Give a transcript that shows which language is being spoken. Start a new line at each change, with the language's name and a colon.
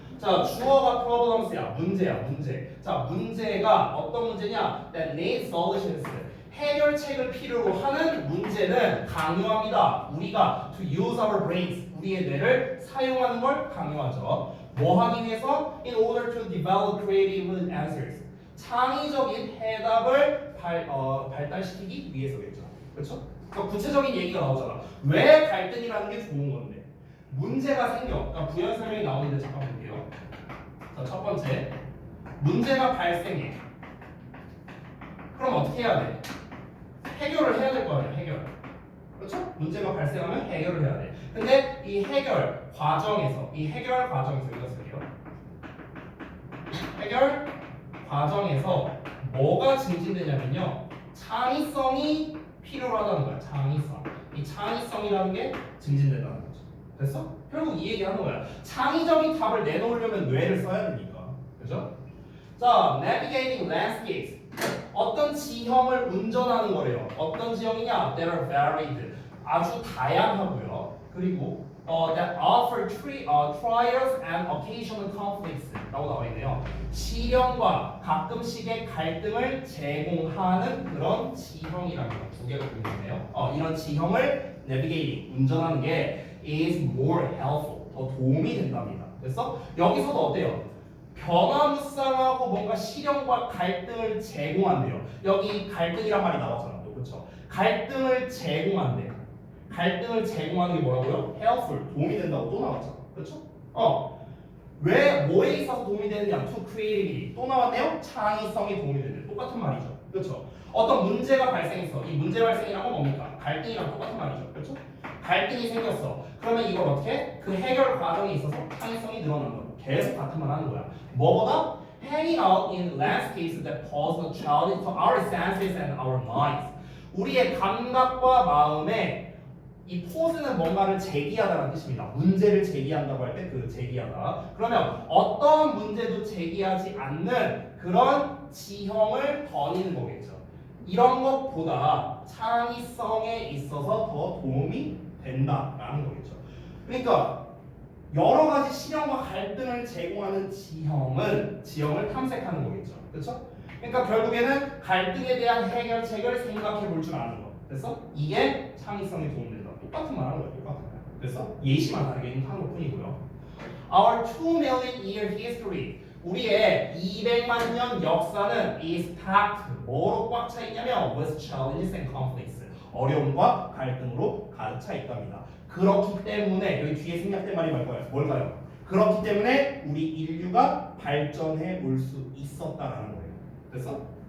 Korean: 자, 주어가 problems야, 문제. 자, 문제가 어떤 문제냐?
English: That needs solutions.
Korean: 해결책을 필요로 하는 문제는 강요합니다. 우리가
English: to use our brains,
Korean: 우리의 뇌를 사용하는 걸 강요하죠. 뭐 하기 위해서?
English: In order to develop creative answers.
Korean: 창의적인 해답을 발달시키기 위해서겠죠. 그렇죠? 그러니까 구체적인 얘기가 나오잖아. 왜 갈등이라는 게 좋은 건데? 문제가 생겨. 그러니까 부연 설명이 나오는데 잠깐 볼게요. 자, 첫 번째. 문제가 발생해. 그럼 어떻게 해야 돼? 해결을 해야 될 거 아니야, 해결. 그렇죠? 문제가 발생하면 해결을 해야 돼. 근데 이 해결 과정에서 여기다 쓸게요. 해결 과정에서 뭐가 증진되냐면요. 창의성이 필요하다는 거야, 창의성. 이 창의성이라는 게 증진된다는 거죠. 됐어? 결국 이 얘기 하는 거야. 창의적인 답을 내놓으려면 뇌를 써야 되니까. 그죠? 자,
English: navigating landscapes.
Korean: 어떤 지형을 운전하는 거래요. 어떤 지형이냐?
English: That are varied.
Korean: 아주 다양하고요. 그리고
English: that offer trials and occasional conflicts
Korean: 라고 나와 있네요. 시련과 가끔씩의 갈등을 제공하는 그런 지형이라는 거. 두 개가 보이네요. 이런 지형을 navigating, 운전하는 게
English: is more helpful.
Korean: 더 도움이 된답니다. 됐어? 여기서도 어때요? 변화무쌍하고 뭔가 시련과 갈등을 제공한대요. 여기 갈등이란 말이 나왔잖아, 또 그렇죠? 갈등을 제공한대. 갈등을 제공하는 게 뭐라고요? helpful, 도움이 된다고 또 나왔잖아, 그렇죠? 왜 뭐에 있어서 도움이 되느냐?
English: to creativity
Korean: 또 나왔네요. 창의성이 도움이 된대. 똑같은 말이죠, 그렇죠? 어떤 문제가 발생했어. 이 문제 발생이란 건 뭡니까? 갈등이랑 똑같은 말이죠, 그렇죠? 갈등이 생겼어. 그러면 이걸 어떻게? 그 해결 과정에 있어서 창의성이 늘어난 거야. 계속 같은 말 하는 거야. 뭐보다?
English: Hanging out in landscapes that pose a challenge to our senses and our minds.
Korean: 우리의 감각과 마음에 이 포즈는 뭔가를 제기하다라는 뜻입니다. 문제를 제기한다고 할 때 그 제기하다. 그러면 어떤 문제도 제기하지 않는 그런 지형을 거니는 거겠죠. 이런 것보다 창의성에 있어서 더 도움이 된다라는 거겠죠. 그러니까 여러 가지 시련과 갈등을 제공하는 지형을 탐색하는 거겠죠. 그렇죠? 그러니까 결국에는 갈등에 대한 해결책을 생각해 볼 줄 아는 거. 됐어? 이게 창의성에 도움된다. 똑같은 말 하는 거야. 똑같은 말. 됐어? 예시만 다르게 하는 것 뿐이고요.
English: Our 2 million year history.
Korean: 우리의 200만 년 역사는
English: is packed.
Korean: 뭐로 꽉 차 있냐면
English: with challenges and conflicts.
Korean: 어려움과 갈등으로 가득 차 있답니다. 그렇기 때문에 여기 뒤에 생략된 말이 뭘까요? 그렇기 때문에 우리 인류가 발전해 올 수 있었다라는 거예요. 됐어?